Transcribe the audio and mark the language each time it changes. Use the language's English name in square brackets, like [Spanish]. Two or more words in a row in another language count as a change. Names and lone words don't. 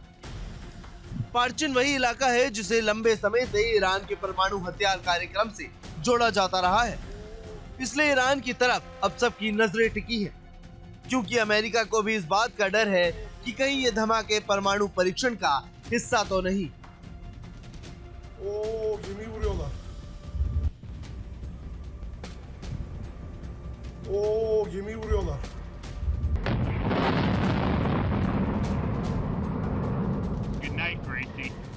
[Hindi] पार्चिन वही इलाका है जिसे लंबे समय से ईरान के परमाणु हथियार कार्यक्रम से जोड़ा जाता रहा है, इसलिए ईरान की तरफ अब सबकी नजरें टिकी हैं, क्योंकि अमेरिका को भी इस बात का डर है कि कहीं ये धमाके परमाणु परीक्षण का हिस्सा तो नहीं। [Turkish] gemi vuruyorlar. Gemi vuruyorlar. [English] Good night, Gracie.